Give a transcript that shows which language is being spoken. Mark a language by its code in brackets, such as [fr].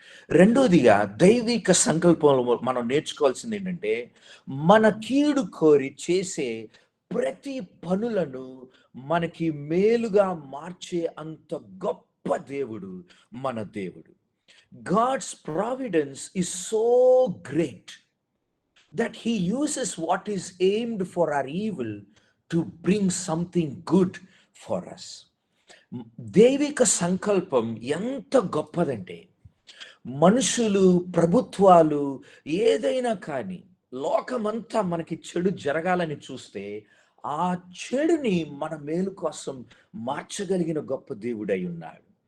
[te] రెండోదిగా దైవిక సంకల్పంలో మనం నేర్చుకోవాల్సింది ఏంటంటే, మన కీడు కోరి చేసే ప్రతి పనులను మనకి మేలుగా మార్చే అంత గొప్ప దేవుడు మన దేవుడు. [en] God's providence is so great that he uses what is aimed for our evil to bring something good for us. [te] దైవిక సంకల్పం ఎంత గొప్పదంటే, మనుషులు, ప్రభుత్వాలు, ఏదైనా కానీ లోకమంతా మనకి చెడు జరగాలని చూస్తే ఆ చెడుని మన మేలు కోసం మార్చగలిగిన గొప్ప దేవుడై ఉన్నాడు.